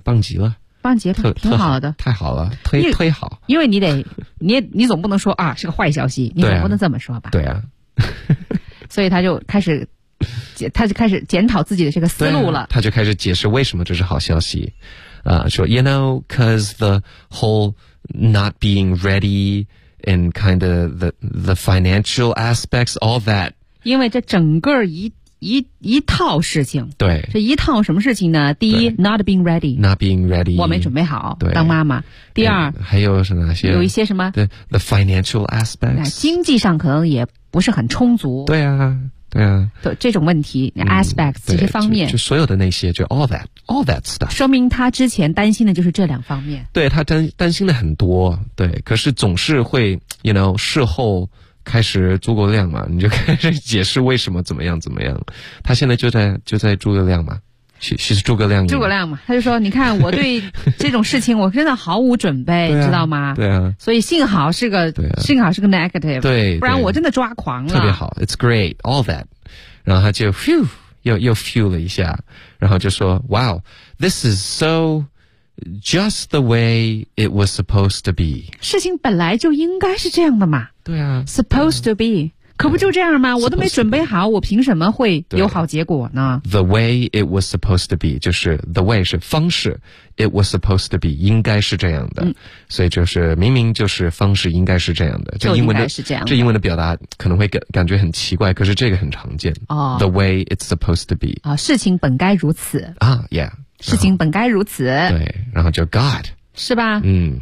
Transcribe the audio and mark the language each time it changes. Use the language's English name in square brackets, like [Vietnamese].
[Chinese] 棒极了。棒极了，挺好的。太好了，推好。因为你总不能说啊是个坏消息，你总不能这么说吧。对啊。所以他就开始检讨自己的这个思路了。他就开始解释为什么这是好消息。说 [English] you know, cause the whole not being ready and kind of the financial aspects, all that. [Chinese] 因为这整个一一套事情。对，这一套什么事情呢？第一 ， [English] not being ready， not being ready， [Chinese] 我没准备好。对，当妈妈。第二，还有是哪些？有一些什么？ [English] 对 ，the financial aspects， [Chinese] 经济上可能也不是很充足。对啊。对啊，这种问题 aspects 这些方面就所有的那些就 [English] all that stuff， [Chinese] 说明他之前担心的就是这两方面。对，他担心的很多。对，可是总是会 [English] you know [Chinese] 事后开始诸葛亮嘛，你就开始解释为什么怎么样怎么样。他现在就在诸葛亮嘛，其实诸葛亮，诸葛亮嘛，他就说你看我对这种事情我真的毫无准备。、啊、知道吗？对啊，所以幸好是个、啊、幸好是个 negative。对，不然我真的抓狂了。特别好， [English] it's great all that， [Chinese] 然后他就 [English] phew [Chinese] 又 [English] phew [Chinese] 了一下，然后就说 [English] wow this is so just the way it was supposed to be， [Chinese] 事情本来就应该是这样的嘛。对啊， [English] supposed to be， [Chinese] 可不就这样吗？我都没准备好，我凭什么会有好结果呢？ [English] The way it was supposed to be， [Chinese] 就是 [English] the way [Chinese] 是方式， [English] it was supposed to be [Chinese] 应该是这样的、嗯、所以就是明明就是方式应该是这样的，就应该是这样的。这英文的表达可能会感觉很奇怪，可是这个很常见、哦、 [English] The way it's supposed to be、 [Chinese] 哦、事情本该如此啊、yeah，事情本该如此。对，然后就 God 是吧、嗯、